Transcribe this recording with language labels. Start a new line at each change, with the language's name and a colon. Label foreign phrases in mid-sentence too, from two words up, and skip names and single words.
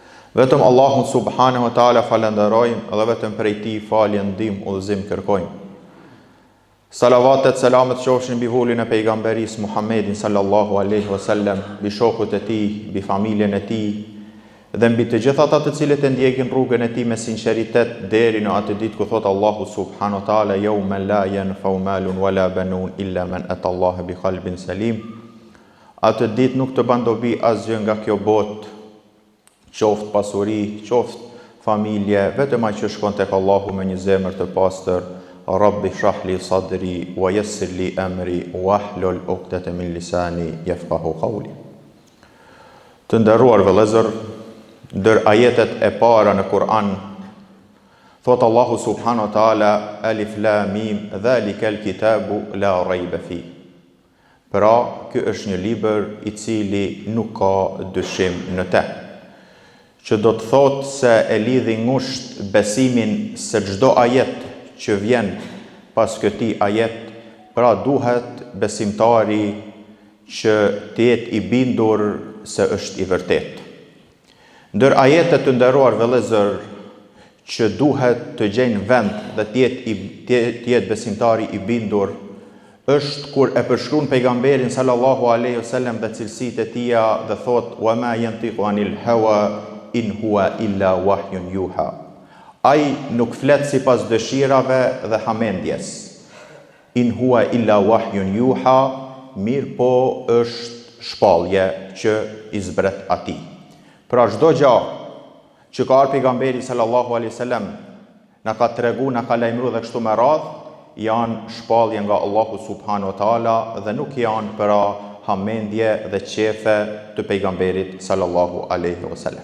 Albanian: Vetëm Allahun
Arabic: سبحانه وتعالى
Albanian: falenderojmë dhe vetëm prej tij falje, ndihmë, udhëzim kërkojmë. Salavatet, selamet qofshin mbi vullin e pejgamberis Muhammedin
Arabic: صلى الله عليه وسلم,
Albanian: mbi shokët e tij, mbi familjen e tij dhe mbi të gjithë ata të cilët e ndjekin rrugën e tij me sinqeritet deri në atë ditë ku thot Allahu
Arabic: سبحانه وتعالى يوم لا ينفع مال ولا بنون إلا من أتى الله بقلب سليم.
Albanian: Atë ditë nuk të bën dobi asgjë nga kjo botë, qoftë pasuri, qoftë familje, vetëm ai që shkon tek Allahu me një zemër të pastër.
Arabic: رب اشرح لي صدري ويسر لي أمري واحلل عقدة من لساني يفقهوا قولي.
Albanian: Të nderuar vëllezër, ndër ajetet e para në Kur'an thot Allahu
Arabic: سبحانه وتعالى الم ذلك الكتاب لا ريب في.
Albanian: Pra, ky është një libër i cili nuk ka dyshim në te. Që do të thotë se e lidhi ngusht besimin se çdo ajet që vjen pas këtij ajet, pra duhet besimtari që të jetë i bindur se është i vërtet. Ndër ajetet të nderuar vëllezër që duhet të gjejnë vend dhe të jetë besimtari i bindur, është kur e përshkruan pejgamberin
Arabic: صلى الله عليه وسلم
Albanian: dhe cilësitë e tij dhe thot
Arabic: وما ينطق عن الهوى إن هو إلا وحي يوحى.
Albanian: Ai nuk flet sipas dëshirave dhe hamendjes.
Arabic: إن هو إلا وحي يوحى,
Albanian: mirë po është shpallje që i zbret atij. Pra çdo gjë që ka ardhur pejgamberi
Arabic: صلى الله عليه وسلم
Albanian: na ka tregu, na ka lajmëruar dhe kështu me radhë, janë shpallje nga Allahu
Arabic: سبحانه وتعالى
Albanian: dhe nuk janë për hamendje dhe qefe të pejgamberit
Arabic: صلى الله عليه وسلم.